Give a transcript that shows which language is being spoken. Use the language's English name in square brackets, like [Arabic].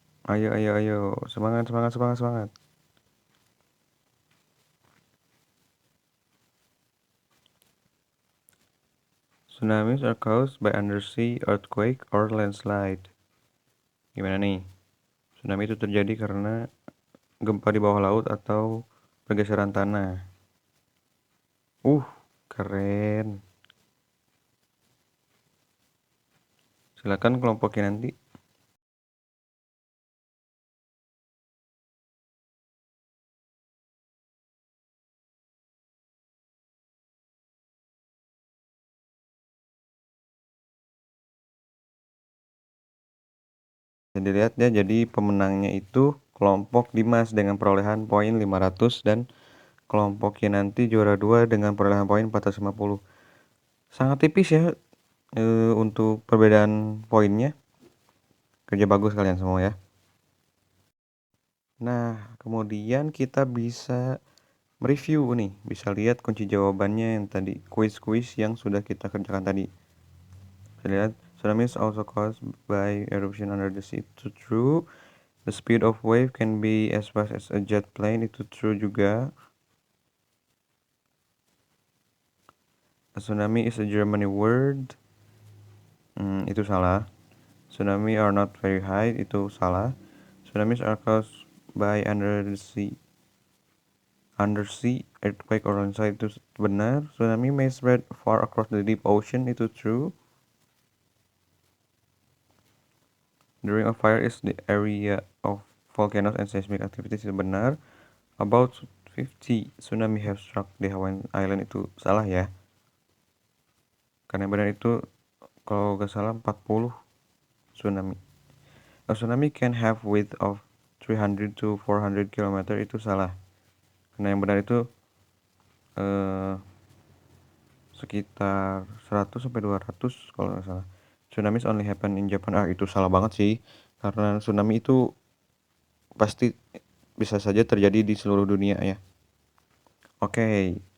[Indonesian] Ayo, ayo, ayo. Semangat, semangat, semangat, semangat. [English] Tsunamis are caused by undersea earthquake or landslide. [Indonesian] Gimana nih? Tsunami itu terjadi karena gempa di bawah laut atau pergeseran tanah. Keren. Silakan kelompok Kinanti. Bisa dilihat ya, jadi pemenangnya itu kelompok Dimas dengan perolehan poin 500 dan kelompok Kinanti juara 2 dengan perolehan poin 450. Sangat tipis ya untuk perbedaan poinnya. Kerja bagus kalian semua ya. Nah, kemudian kita bisa mereview nih, bisa lihat kunci jawabannya yang tadi, kuis-kuis yang sudah kita kerjakan tadi. Bisa lihat, [English] tsunami is also caused by eruption under the sea. [Indonesian] Itu [English] true. The speed of wave can be as fast as a jet plane. [Indonesian] Itu [English] true [Indonesian] juga. [English] A tsunami is a German word. [Indonesian] Itu salah. [English] Tsunami are not very high. [Indonesian] Itu salah. [English] Tsunamis are caused by undersea earthquake or landslide. [Indonesian] Itu benar. [English] Tsunami may spread far across the deep ocean. [Indonesian] Itu [English] true. The ring of fire is the area of volcanoes and seismic activities. [Indonesian] Itu benar. [English] About 50 tsunami have struck the Hawaiian Island. [Indonesian] Itu salah ya. Karena yang benar itu kalau gak salah 40 tsunami. [English] A tsunami can have width of 300 to 400 km. [Indonesian] Itu salah. Karena yang benar itu sekitar 100 sampai 200 kalau nggak salah. [English] Tsunamis only happen in Japan. [Indonesian] Itu salah banget sih. Karena tsunami itu pasti bisa saja terjadi di seluruh dunia ya. Oke.